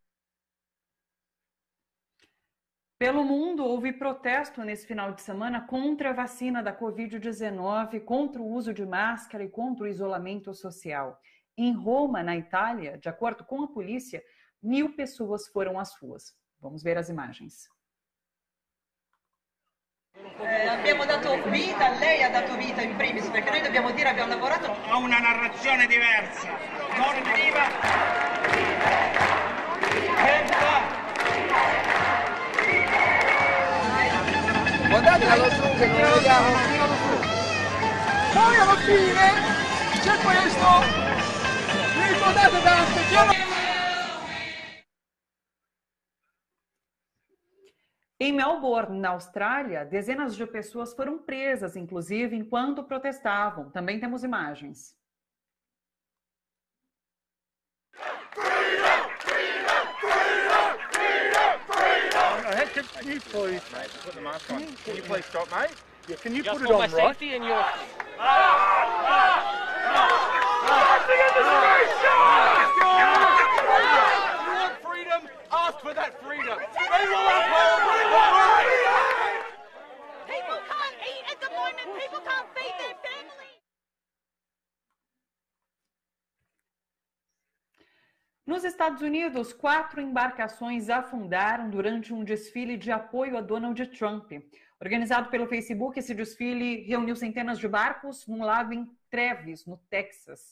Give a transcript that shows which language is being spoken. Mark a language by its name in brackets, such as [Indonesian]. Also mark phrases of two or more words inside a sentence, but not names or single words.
[Portuguese] Pelo mundo, houve protesto nesse final de semana contra a vacina da Covid-19, contra o uso de máscara e contra o isolamento social. Em Roma, na Itália, de acordo com a polícia, 1.000 pessoas foram às ruas. Vamos ver as imagens. [Italian] Abbiamo dato vita, lei ha dato vita in primis, perché noi dobbiamo dire abbiamo lavorato a una narrazione diversa, non priva. Guardate allo su che non lo vediamo. Poi alla fine c'è questo. Vi ricordate da [Portuguese] Em Melbourne, na Austrália, dezenas de pessoas foram presas, inclusive, enquanto protestavam. Também temos imagens. [English] Can you please, mate, put the mask on? Can you please stop, mate? Yeah, can you put it on right? Safety and your... freedom, ask for that freedom. They will uphold the People can't eat at the moment. People can't feed their families. [Portuguese] Nos Estados Unidos, 4 embarcações afundaram durante um desfile de apoio a Donald Trump. Organizado pelo Facebook, esse desfile reuniu centenas de barcos num lago em Travis, no Texas.